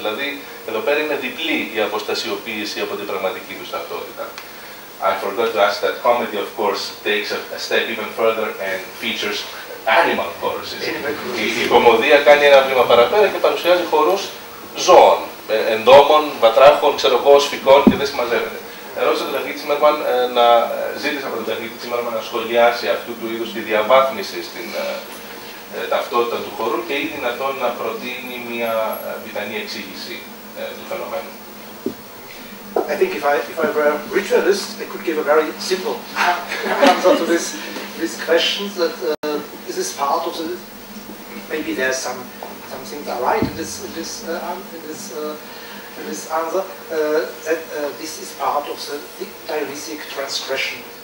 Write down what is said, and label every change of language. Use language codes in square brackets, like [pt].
[el] Δηλαδή, εδώ πέρα είναι διπλή η αποστασιοποίηση από την πραγματική τους ταυτότητα. [en] I forgot to ask that comedy, of course, takes a step even further and features animal choruses. [el] Η κωμωδία κάνει ένα βήμα παραπέρα και παρουσιάζει χορούς ζώων, εντόμων, βατράχων, σφικών και δεν συμμαζεύεται. Ρώτησα τον καθηγητή Zimmermann ζήτησα από τον καθηγητή Zimmermann να σχολιάσει αυτού του είδους τη διαβάθμιση στην ταυτότητα του χορού και ή δυνατόν να προτείνει μια πιθανή εξήγηση του φαινομένου. [en] I think if I were a ritualist, I could give a very simple answer to this question. That this is part of the. Maybe there's some things are right in this answer. That this is part of the dionysiac transgression.